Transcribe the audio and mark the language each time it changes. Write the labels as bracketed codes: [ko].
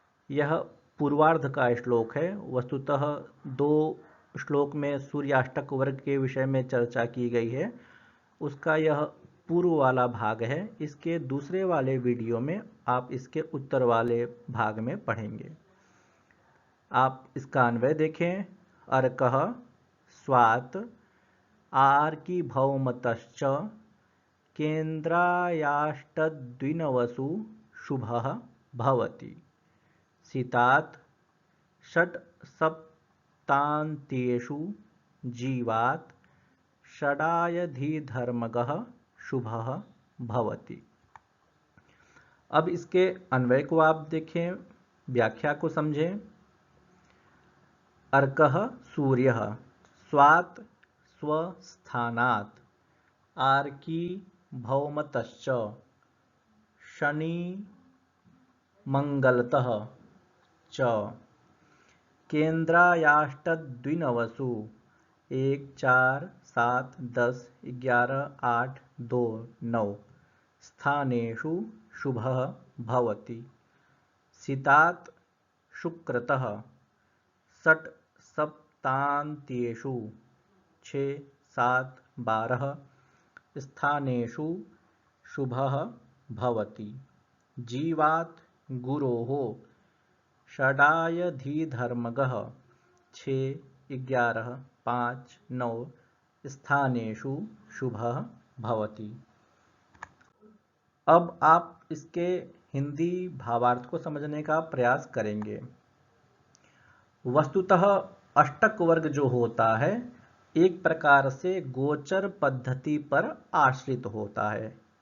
[hi] यह पूर्वार्ध का श्लोक है। वस्तुतः 2 श्लोक में सूर्याष्टक वर्ग के विषय में चर्चा की गई है, उसका यह पूर्व वाला भाग है। इसके दूसरे वाले वीडियो में आप इसके उत्तर वाले भाग में पढ़ेंगे। आप इसका अन्वय देखें। [sa] अर्कः स्वात् आर्की भौमतश्च केन्द्रायाष्टद्विनवसु शुभः भवति सितात् षट्सप्तान्त्येषु जीवात् षडायधिधर्मगः शुभः भवति। [hi] अब इसके अन्वय को आप देखें, व्याख्या को समझें। [sa] अर्कः सूर्यः स्वात् स्वस्थानात् आर्की भौमतश्च शनि मंगलतः च केन्द्रायाष्टद्विनवसु 1 4 7 10 11 8 2 9 स्थानेषु शुभः भवति सितात् शुक्रतः षट्सप्तान्त्येषु 6 7 12 स्थानेषु शुभः भवति जीवात् गुरोः षडायधिधर्मगः 6 11 5 9 स्थानेषु शुभः भवति। [hi] अब आप इसके हिंदी भावार्थ को समझने का प्रयास करेंगे। वस्तुतः अष्टक वर्ग जो होता है एक प्रकार से गोचर पद्धति पर आश्रित होता है।